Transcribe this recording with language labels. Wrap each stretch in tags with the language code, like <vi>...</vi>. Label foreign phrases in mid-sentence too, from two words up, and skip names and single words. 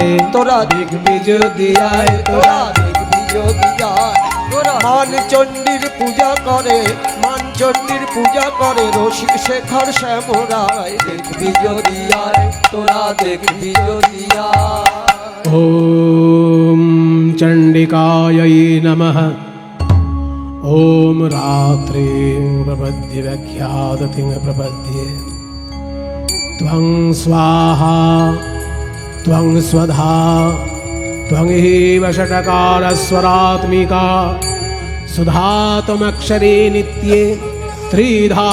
<bn>তোরা দেখবি যদি আয়, তোরা দেখবি যদি আয়। মান চণ্ডীর পূজা করে, মান চণ্ডীর পূজা করে রসিক শেখর শ্যামরায়। দেখবি যদি আয়, তোরা দেখবি যদি আয়।</bn> <sa>ওম চণ্ডিকায় নমঃ। ओम रात्रि प्रपद्य व्याख्यादति प्रपद्ये त्वं स्वाहा त्वं स्वधा त्वं एव षट्कारस्वरात्मिका सुधा त्वमक्षरे नित्ये त्रिधा</sa>